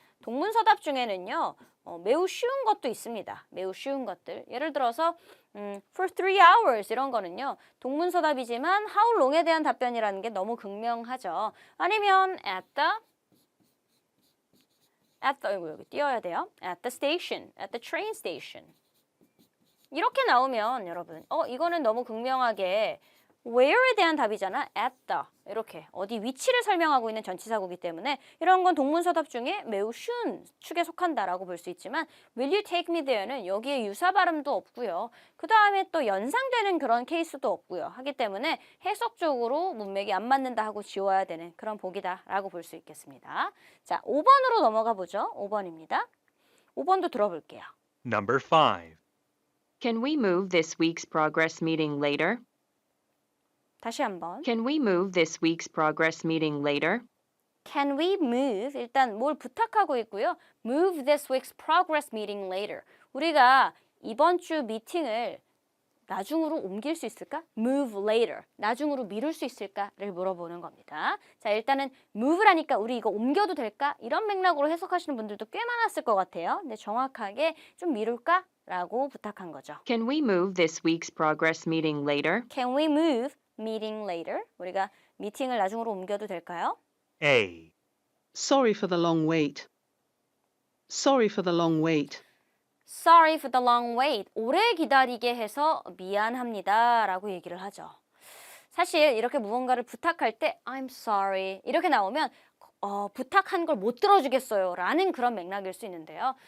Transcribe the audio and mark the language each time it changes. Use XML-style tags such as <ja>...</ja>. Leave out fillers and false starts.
<ko>동문서답 중에는요. 매우 쉬운 것도 있습니다. 매우 쉬운 것들. 예를 들어서</ko> <en>for 3 hours</en> <ko>이런 거는요. 동문서답이지만 how long에 대한 답변이라는 게 너무 극명하죠. 아니면 여기 띄워야 돼요.</ko> <en>At the station, at the train station.</en> <ko>이렇게 나오면 여러분, 이거는 너무 극명하게 where에 대한 답이잖아.</ko> <en>at the.</en> <ko>이렇게 어디 위치를 설명하고 있는 전치사구이기 때문에 이런 건 동문서답 중에 매우 쉬운 축에 속한다라고 볼 수 있지만</ko> <en>will you take me there</en> <ko>는 여기에 유사 발음도 없고요. 그 다음에 또 연상되는 그런 케이스도 없고요. 하기 때문에 해석적으로 문맥이 안 맞는다 하고 지워야 되는 그런 보기다라고 볼 수 있겠습니다. 자, 5번으로 넘어가 보죠. 5번입니다. 5번도 들어볼게요.</ko> <en>Number 5. Can we move this week's progress meeting later?</en> <ko>다시 한번.</ko> <en>Can we move this week's progress meeting later? Can we move?</en> <ko>일단 뭘 부탁하고 있고요.</ko> <en>Move this week's progress meeting later.</en> <ko>우리가 이번 주 미팅을 나중으로 옮길 수 있을까?</ko> <en>Move later.</en> <ko>나중으로 미룰 수 있을까를 물어보는 겁니다. 자, 일단은 move라니까 우리 이거 옮겨도 될까? 이런 맥락으로 해석하시는 분들도 꽤 많았을 것 같아요. 근데 정확하게 좀 미룰까? 라고 부탁한 거죠.</ko> <en>Can we move this week's progress meeting later? Can we move meeting later?</en> <ko>우리가 미팅을 나중으로 옮겨도 될까요?</ko> <en>A. Sorry for the long wait. Sorry for the long wait. Sorry for the long wait.</en> <ko>오래 기다리게 해서 미안합니다. 라고 얘기를 하죠. 사실 이렇게 무언가를 부탁할 때</ko> <en>I'm sorry</en> <ko>이렇게 나오면 부탁한 걸 못 들어주겠어요 라는 그런 맥락일 수 있는데요.</ko>